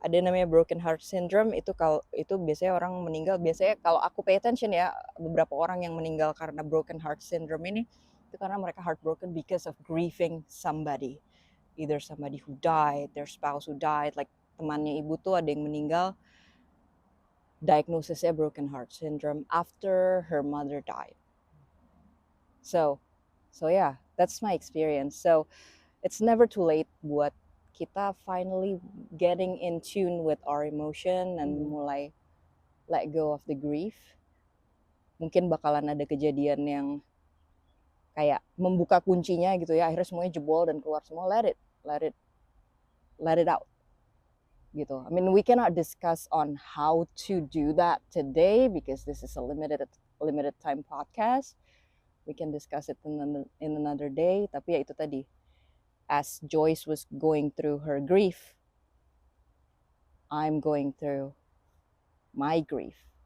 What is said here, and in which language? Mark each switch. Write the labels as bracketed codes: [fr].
[id] Ada namanya broken heart syndrome. Itu kalau itu biasanya orang meninggal, biasanya kalau aku pay attention ya, beberapa orang yang meninggal karena broken heart syndrome ini itu karena mereka heartbroken because of grieving somebody, either somebody who died, their spouse who died, like temannya ibu tuh ada yang meninggal, diagnosisnya broken heart syndrome after her mother died. [en] So yeah, that's my experience. So it's never too late buat kita finally getting in tune with our emotion and mulai let go of the grief. [id] Mungkin bakalan ada kejadian yang kayak membuka kuncinya gitu ya, akhirnya semuanya jebol dan keluar semua. [en] Let it out gitu. I mean, we cannot discuss on how to do that today because this is a limited time podcast. We can discuss it in another day. Tapi ya itu tadi, as Joyce was going through her grief, I'm going through my grief.